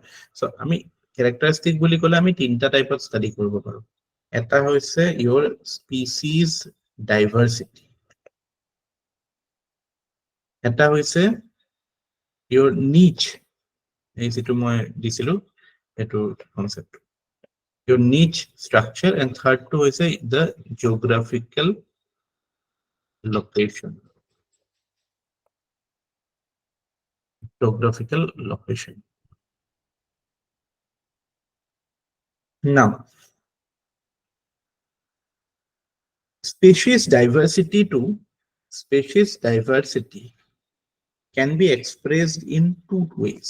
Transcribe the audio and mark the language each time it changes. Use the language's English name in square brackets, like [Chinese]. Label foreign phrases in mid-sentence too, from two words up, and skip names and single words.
[Assamese] So আমি characteristic বুলি ক'লে আমি তিনটা টাইপত ষ্টাডি কৰিব পাৰো. এটা হৈছে [English] your species diversity, [Assamese] এটা হৈছে [English] your niche, [Assamese] এই যেটো মই দিছিলো এটো কনসেপ্ট, [English] your niche structure, and third to is the geographical location. Geographical location. Now, species diversity can be expressed in two ways.